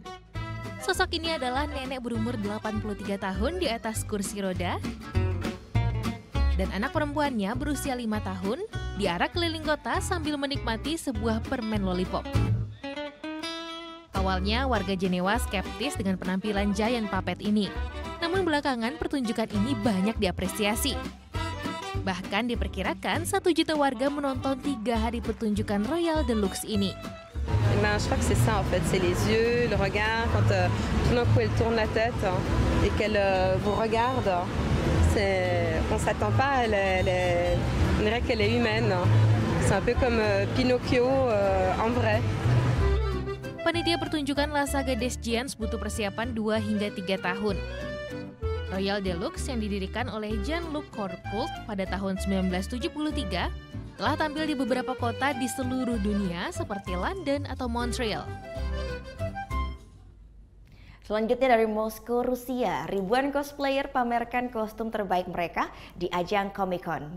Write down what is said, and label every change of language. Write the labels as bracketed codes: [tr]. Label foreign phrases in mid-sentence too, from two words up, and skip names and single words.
[id] Sosok ini adalah nenek berumur 83 tahun di atas kursi roda dan anak perempuannya berusia 5 tahun diarak keliling kota sambil menikmati sebuah permen lollipop. Awalnya warga Jenewa skeptis dengan penampilan [en] giant puppet [id] ini, namun belakangan pertunjukan ini banyak diapresiasi. Bahkan diperkirakan 1 juta warga menonton 3 hari pertunjukan Royal Deluxe ini. [fr] Je crois que c'est ça en fait, c'est les yeux, le regard, quand tout d'un coup elle tourne la tête et qu'elle vous regarde, on ne s'attend pas, on dirait qu'elle est humaine. C'est un peu comme Pinocchio en vrai. [id] Panitia pertunjukan La Saga des Giants butuh persiapan 2 hingga 3 tahun. Royal Deluxe yang didirikan oleh Jean-Luc Corpult pada tahun 1973 telah tampil di beberapa kota di seluruh dunia seperti London atau Montreal. Selanjutnya dari Moskow, Rusia, ribuan cosplayer pamerkan kostum terbaik mereka di ajang Comic-Con.